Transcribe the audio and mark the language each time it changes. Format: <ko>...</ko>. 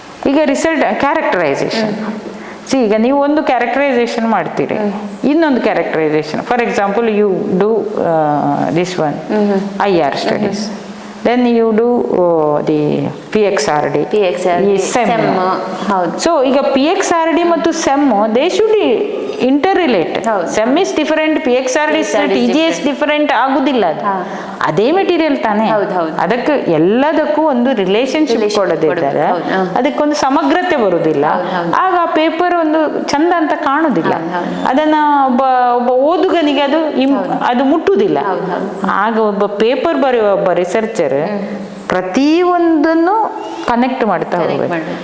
<kn>ಈಗ result characterisation. ಈಗ ನೀವು ಒಂದು ಕ್ಯಾರೆಕ್ಟರೈಸೇಷನ್ ಮಾಡ್ತೀರಿ, ಇನ್ನೊಂದು characterisation.</kn> <en>For example you do this one IR studies, then you do the PXRD, SEM. So</en> <kn>ಈಗ</kn> <en>PXRD</en> <kn>ಮತ್ತು</kn> <en>SEM they should interrelate. SEM is different, PXRD is TGS different</en> <kn>ಆಗುದಿಲ್ಲ. ಅದೇ material ತಾನೇ, ಅದಕ್ಕೆ ಎಲ್ಲದಕ್ಕೂ ಒಂದು ರಿಲೇಶನ್ಶಿಪ್ ಕೊಡದಿದ್ದರೆ ಅದಕ್ಕೊಂದು ಸಮಗ್ರತೆ ಬರುವುದಿಲ್ಲ. ಆಗ ಆ ಪೇಪರ್ ಒಂದು ಚಂದ ಅಂತ ಕಾಣುದಿಲ್ಲ, ಅದನ್ನ ಒಬ್ಬ ಓದುಗನಿಗೆ ಅದು ಮುಟ್ಟುವುದಿಲ್ಲ. ಆಗ ಒಬ್ಬ ಪೇಪರ್ ಬರೆಯುವ ಒಬ್ಬ ರಿಸರ್ಚರ್ ಪ್ರತಿಯೊಂದನ್ನು ಕನೆಕ್ಟ್ ಮಾಡ್ತಾ ಹೋಗ್ಬೇಕು.</kn>